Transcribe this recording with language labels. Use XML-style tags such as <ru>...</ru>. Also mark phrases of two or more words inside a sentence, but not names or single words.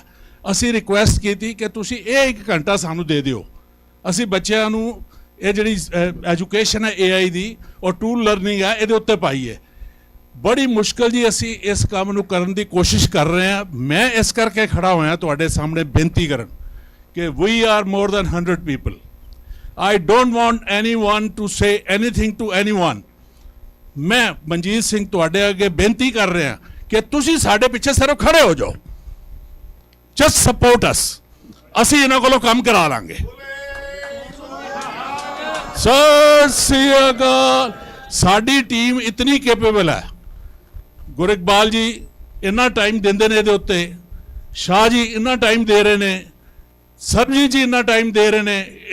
<pa>ਅਸੀਂ ਰਿਕੁਐਸਟ ਕੀਤੀ ਕਿ ਤੁਸੀਂ ਇਹ 1 ਘੰਟਾ ਸਾਨੂੰ ਦੇ ਦਿਓ, ਅਸੀਂ ਬੱਚਿਆਂ ਨੂੰ ਇਹ ਜਿਹੜੀ ਐਜੂਕੇਸ਼ਨ ਹੈ AI ਦੀ ਔਰ</pa> <en>tool learning</en> <pa>ਹੈ ਇਹਦੇ ਉੱਤੇ ਪਾਈਏ। ਬੜੀ ਮੁਸ਼ਕਲ ਜੀ ਅਸੀਂ ਇਸ ਕੰਮ ਨੂੰ ਕਰਨ ਦੀ ਕੋਸ਼ਿਸ਼ ਕਰ ਰਹੇ ਹਾਂ। ਮੈਂ ਇਸ ਕਰਕੇ ਖੜਾ ਹੋਇਆ ਤੁਹਾਡੇ ਸਾਹਮਣੇ ਬੇਨਤੀ ਕਰਨ ਕਿ</pa> <en>we are more than 100 people. I don't want anyone to say anything to anyone.</en> <pa>ਮੈਂ ਮਨਜੀਤ ਸਿੰਘ ਤੁਹਾਡੇ ਅੱਗੇ ਬੇਨਤੀ ਕਰ ਰਿਹਾ ਕਿ ਤੁਸੀਂ ਸਾਡੇ ਪਿੱਛੇ ਸਿਰਫ ਖੜੇ ਹੋ ਜਾਓ,</pa> <en>just support us।</en> <pa>ਅਸੀਂ ਇਹਨਾਂ ਕੋਲੋਂ ਕੰਮ ਕਰਾ ਲਾਂਗੇ। ਸਤਿ ਸ੍ਰੀ ਅਕਾਲ। ਸਾਡੀ ਟੀਮ ਇਤਨੀ ਕੈਪੇਬਲ ਹੈ। ਗੁਰੂ ਇਕਬਾਲ ਜੀ ਇੰਨਾ ਟਾਈਮ ਦਿੰਦੇ ਨੇ ਇਹਦੇ ਉੱਤੇ, ਸ਼ਾਹ ਜੀ ਇੰਨਾ ਟਾਈਮ ਦੇ ਰਹੇ ਨੇ, ਸਰਬਜੀਤ ਜੀ ਇੰਨਾ ਟਾਈਮ ਦੇ ਰਹੇ ਨੇ।</pa>